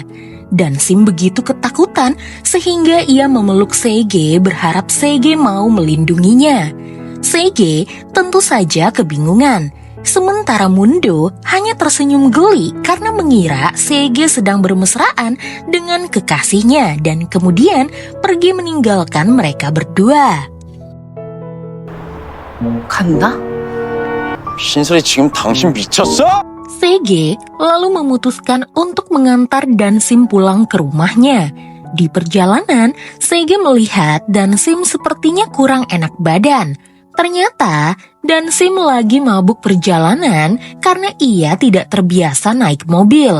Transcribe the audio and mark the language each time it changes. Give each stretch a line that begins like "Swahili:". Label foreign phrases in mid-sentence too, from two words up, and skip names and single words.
Indonesian: Dansim begitu ketakutan sehingga ia memeluk Sege berharap Sege mau melindunginya. Sege tentu saja kebingungan. Sementara Mundo hanya tersenyum geli karena mengira Sege sedang bermesraan dengan kekasihnya dan kemudian pergi meninggalkan mereka berdua.
Korean: 간다? 신설이 지금 당신 미쳤어?
Indonesian: Sege lalu memutuskan untuk mengantar Dansim pulang ke rumahnya. Di perjalanan, Sege melihat Dansim sepertinya kurang enak badan. Ternyata, Dansim lagi mabuk perjalanan karena ia tidak terbiasa naik mobil.